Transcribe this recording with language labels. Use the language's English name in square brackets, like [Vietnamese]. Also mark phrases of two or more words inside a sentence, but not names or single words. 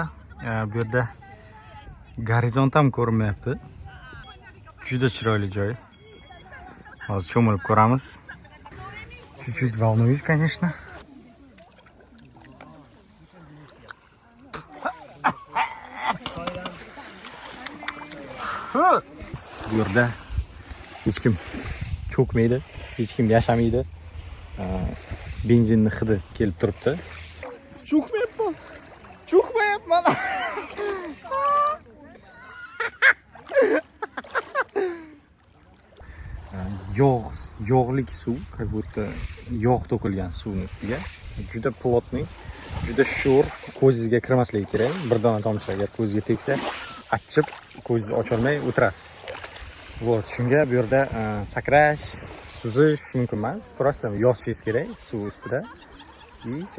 [Uzbek] Bu yerda gorizont ham ko'rinmayapti. Juda chiroyli joy. Hozir cho'milib ko'ramiz. [Russian] Чуть-чуть волнуюсь, конечно. [Uzbek] Bu yerda hech kim cho'kmaydi, hech kim yashamaydi. Benzinning hidi kelib turibdi. Cho'kmayapman. Yog'lik suv, [Russian] как будто [Uzbek] yog' to'kilgan suvning ustiga. Juda plotniy, juda sho'r, ko'zingizga kirmasligi kerak. Bir dona tomchi agar ko'zga tegsa, achchib ko'zingizni ocholmay o'tirasiz. Вот, shunga bu yerda sakrash, suzish mumkin emas. Просто yoshingiz kerak suv ustida. [Russian] И всё.